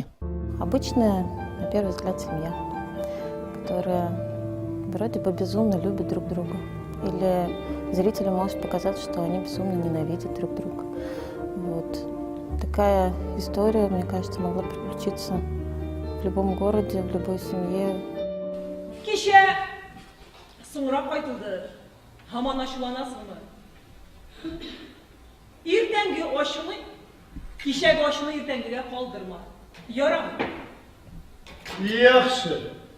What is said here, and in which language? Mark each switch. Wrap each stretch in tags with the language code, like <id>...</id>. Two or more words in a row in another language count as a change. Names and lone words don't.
<ru>Обычная, на первый взгляд, семья, которая вроде бы безумно любит друг друга. Или зрителю может показаться, что они безумно ненавидят друг друга. Вот. Такая история, мне кажется, могла приключиться в любом городе, в любой семье.</ru> <tt>Кеше соңрак айтылды. Хаман ачуланасыңмы? Иртәнге ашыны, кичәге ашыны иртәнгегә калдырма. Ярамы? Яхшы.</tt>